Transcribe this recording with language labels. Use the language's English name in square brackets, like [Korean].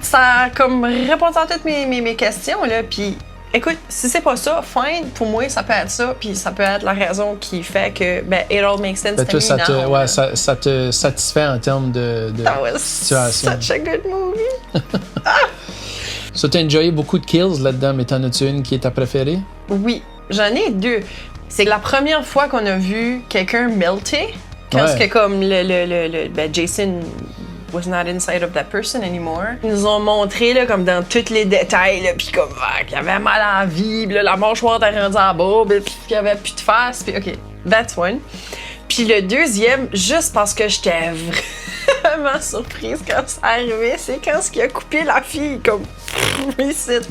[French] Ça a comme répondu à toutes mes questions, là, puis écoute, si c'est pas ça, fine, pour moi, ça peut être ça, puis ça peut être la raison qui fait que, ben, [English] it all makes sense to me now. [French] Ça te satisfait en termes de situation. [English] Such a good movie! [French] So, t'as enjoyé beaucoup de kills là-dedans, mais t'en as-tu une qui est ta préférée? Oui, j'en ai deux. C'est la première fois qu'on a vu quelqu'un melter. Quand c'est comme ben [English] Jason was not inside of that person anymore. [French] Ils nous ont montré là, comme dans tous les détails, là, puis comme qu'il avait mal à la vie, là, la mâchoire était rendue en bas, puis qu'il n'y avait plus de face, puis OK, [English] that's one. [French] Puis le deuxième, juste parce que j'étais vraiment surprise quand ça arrivait, c'est quand il a coupé la fille, comme reset.